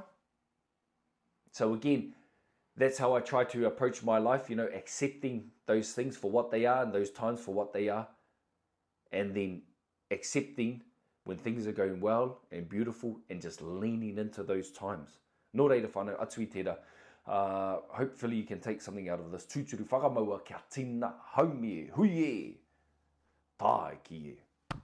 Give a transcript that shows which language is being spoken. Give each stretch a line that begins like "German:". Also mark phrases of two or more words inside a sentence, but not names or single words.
English: So again, that's how I try to approach my life, accepting those things for what they are and those times for what they are. And then accepting when things are going well and beautiful and just leaning into those times.
Māori: Nō reira whānau, atu I tērā.
English: Hopefully you can take something out of this.
Māori: Tūturu whakamaua kia tina haumie hui e. Tāe ki e.